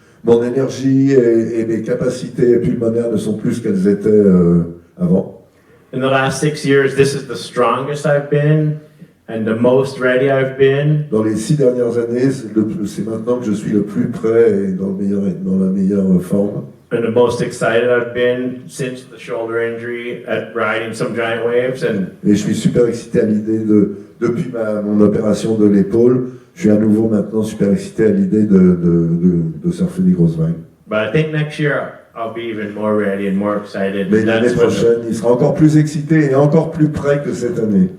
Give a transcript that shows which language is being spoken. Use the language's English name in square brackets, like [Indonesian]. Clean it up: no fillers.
[French] Mon énergie et mes capacités pulmonaires ne sont plus ce qu'elles étaient avant. [English] In the last 6 years, this is the strongest I've been and the most ready I've been. [French] Dans les 6 dernières années, c'est maintenant que je suis le plus prêt et dans la meilleure forme. [English] And the most excited I've been since the shoulder injury at riding some giant waves. [French] Et je suis super excité à l'idée depuis mon opération de l'épaule, je suis à nouveau maintenant super excité à l'idée de surfer des grosses vagues. [English] But I think next year I'll be even more ready and more excited. [French] Mais l'année prochaine, il sera encore plus excité et encore plus prêt que cette année.